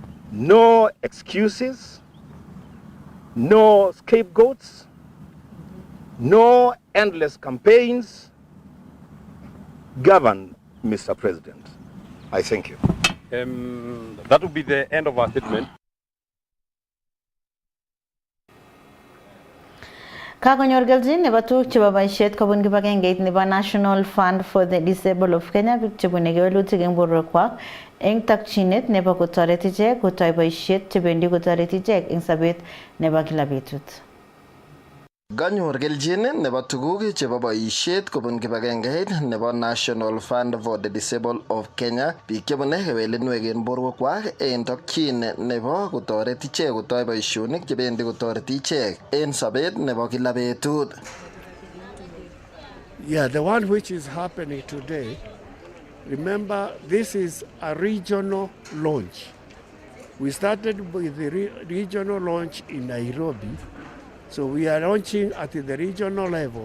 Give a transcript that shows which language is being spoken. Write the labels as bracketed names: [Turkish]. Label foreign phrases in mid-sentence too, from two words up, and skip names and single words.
[English] No excuses, no scapegoats, no endless campaigns. Govern, Mr. President. I thank you. That will be the end of our statement. [Kalenjin] Kakonyor kelchin nebo tuguk chebo boisiet kobun kibagengeit nebo National Fund for the Disabled of Kenya biik chebune kewelutik eng borwekwak eng takchinet nebo kotoret ichek kotoi boisiet chebendi kotoret ichek eng sobet nebo kila betut. Ganyor kelchin nebo tuguk chebo boisiet kobun kibagengeit nebo National Fund for the Disabled of Kenya biik chebune kewelinwek eng borwekwak eng takchin nebo kotoret ichek kotoi boisionik chebendi kotoret ichek eng sobet nebo kila betut. [English] Yeah, the one which is happening today, remember this is a regional launch. We started with the regional launch in Nairobi. So we are launching at the regional level.